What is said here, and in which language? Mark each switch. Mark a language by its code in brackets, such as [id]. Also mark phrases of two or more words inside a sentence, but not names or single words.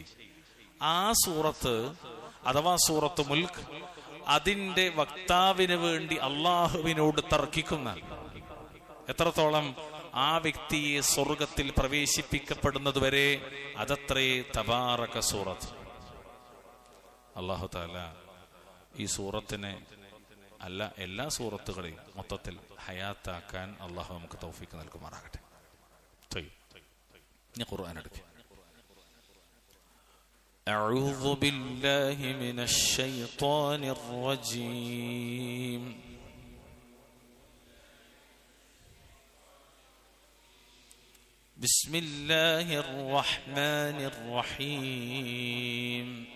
[ml] ആ സൂറത്ത് അഥവാ സൂറത്ത് മുൽക്ക് അതിന്റെ വക്താവിന് വേണ്ടി അള്ളാഹുവിനോട് തർക്കിക്കുന്ന, എത്രത്തോളം ആ വ്യക്തിയെ സ്വർഗത്തിൽ പ്രവേശിപ്പിക്കപ്പെടുന്നത് വരെ അതത്രേ തബാറക സൂറത്ത്. [ar] الله تعالى [ml] ഈ സൂറത്തിനെ അല്ല എല്ലാ സൂറത്തുകളെയും മൊത്തത്തിൽ ഹയാത്താക്കാൻ അള്ളാഹു നമുക്ക് തൗഫീഖ് നൽകുമാറാകട്ടെ. ഇനി ഖുർആൻ എടുക്കുക. [ar] أعوذ بالله من الشيطان الرجيم. بسم الله الرحمن الرحيم.